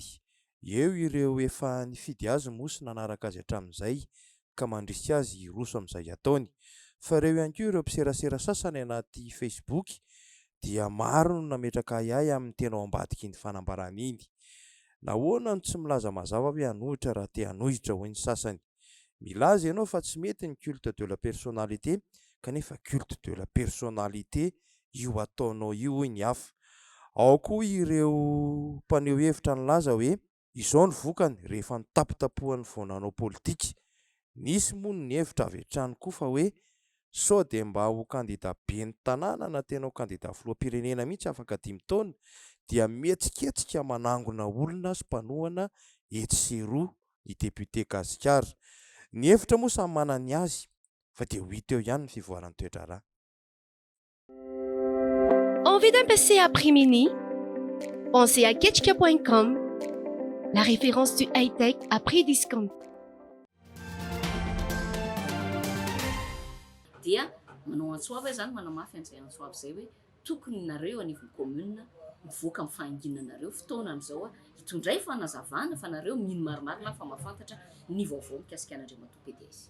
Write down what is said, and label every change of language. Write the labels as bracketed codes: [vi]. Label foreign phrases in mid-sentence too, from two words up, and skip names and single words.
[mg] Eo ireo efa nifidy azy moa sy nanaraka azy hatramin'izay ka mandrisika azy hiroso amin'izay ataony. Fa ireo ihany koa ireo mpiserasera sasany anaty Facebook dia maro no nametraka ahy amin'ny tena ao ambadiky iny fanambarana iny. Nahoana no tsy milaza mazava hoe hanohitra raha te hanohitra hoy ny sasany. Milaza ianao fa tsy mety ny [fr] culte de la personnalité [mg] kanefa [fr] culte de la personnalité [mg] io ataonao io hoy ny hafa. Ao koa ireo mpaneho hevitra nilaza hoe izao ny vokany rehefa nitapitapohan'ny vaonanao politika. Nisy moa ny hevitra avy hatrany koa fa hoe sao dia mba ho kandida ben'ny tanàna na tena ho kandida filoham-pirenena mihitsy afaka 5 taona dia mihetsiketsika manangona olona sy mpanohana etsy sy roa ny député Gasikara. Ny hevitra moa samy manana ny azy fa dia ho hita eo ihany ny fivoaran'ny toe-draharaha. [fr] Envie d'un PC à prix mini? Pensez à Ketchka.com, la référence du high-tech à prix discount. [mg] Dia manao antsoava zany manamafy an'izay antsoava izay hoe tokony nareo anivon'ny commune mivoaka amin'ny fahanginanareo fotoana amin'izao hitondray fanazavana fa nareo mino marimarina fa mahafantatra ny vaovao mikasikan'Andriamatoa PDS.